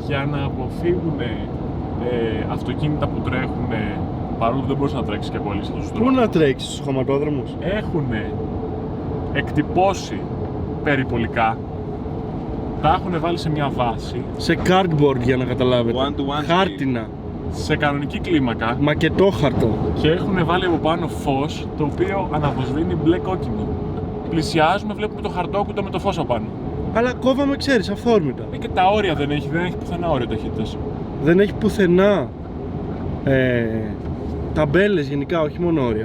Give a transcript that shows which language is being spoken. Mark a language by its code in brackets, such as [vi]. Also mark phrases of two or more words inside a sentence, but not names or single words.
[el] Για να αποφύγουν αυτοκίνητα που τρέχουν, παρόλο που δεν μπορείς να τρέξεις και πολύ σε αυτούς τους Πού δρόμους. να τρέξεις, στους χωματόδρομους? Έχουν εκτυπώσει περιπολικά, τα έχουν βάλει σε μια βάση, Σε cardboard για να καταλάβετε. [en] One-to-one [el] Χάρτινα. σε κανονική κλίμακα Μακετόχαρτο. και έχουν βάλει από πάνω φως το οποίο αναβοσβήνει μπλε κόκκινο. Πλησιάζουμε, βλέπουμε το χαρτόκουτο με το φως απάνω. Αλλά κόβαμε, ξέρεις, αυθόρμητα. Και τα όρια δεν έχει πουθενά όριο ταχύτητας. Δεν έχει πουθενά ταμπέλες γενικά, όχι μόνο όρια.